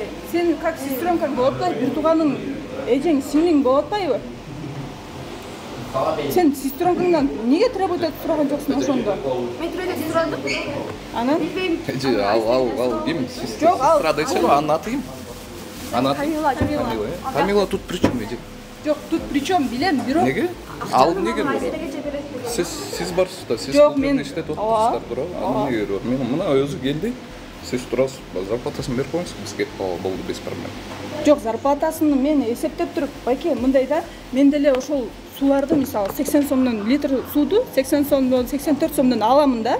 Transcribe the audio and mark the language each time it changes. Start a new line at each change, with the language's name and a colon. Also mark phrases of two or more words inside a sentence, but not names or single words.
Kyrgyz: Сен
Russian: как сестренкаң
Kyrgyz: болуп атпайбы? Бир тууганың эжең, сиңлиң болуп атпайбы? Сен сестренкаңдан неге требовать этип сураган жоксуң ошондо? Мен требовать сурадым. Анан? Эже, ал ким? Сестра десе го, анын аты ким? Анын аты Камила. Камила
Russian: тут при чём
Kyrgyz: эже? Жок,
Russian: тут при чём
Kyrgyz: билем, бирок. Неге? Ал неге барат? Сиз барсыз да, сиз бул жерде иштетип отурсуздар туурабы? Ал неге барат? Мен мына өзү келди. Сиз турасыз, зарплатасын берип коюңуз, биз кетип калалы болду,
Russian: без проблем.
Kyrgyz: Жок, зарплатасын мен эсептеп туруп, байке, мындай да, мен деле ошол суларды, мисалы, 80 сомдон литр сууду 80 сомдон, 84 сомдон аламын да.